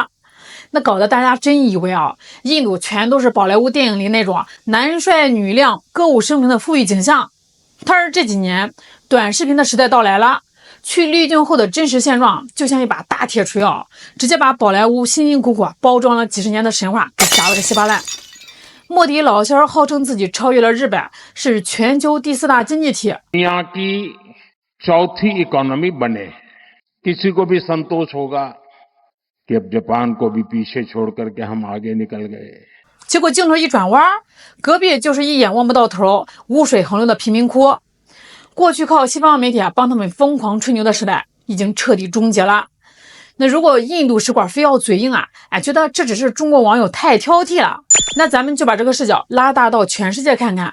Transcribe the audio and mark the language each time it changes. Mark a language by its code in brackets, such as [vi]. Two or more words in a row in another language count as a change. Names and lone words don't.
[zh] 那搞得大家真以为印度全都是宝莱坞电影里那种男帅女靓歌舞升平的富裕景象。但是这几年短视频的时代到来了， 去滤镜后的真实现状就像一把大铁锤直接把宝莱坞辛辛苦苦包装了几十年的神话给砸了个稀巴烂。莫迪老仙儿号称自己超越了日本，是全球第4大经济体。 [hi] यहाँ की चौथी इकोनॉमी बने, किसी को भी संतोष होगा कि अब जापान को भी पीछे छोड़ करके हम आगे निकल गए。 [zh] 结果镜头一转弯，隔壁就是一眼望不到头、污水横流的贫民窟。过去靠西方媒体帮他们疯狂吹牛的时代已经彻底终结了。那如果印度使馆非要嘴硬觉得这只是中国网友太挑剔了，那咱们就把这个视角拉大到全世界看看。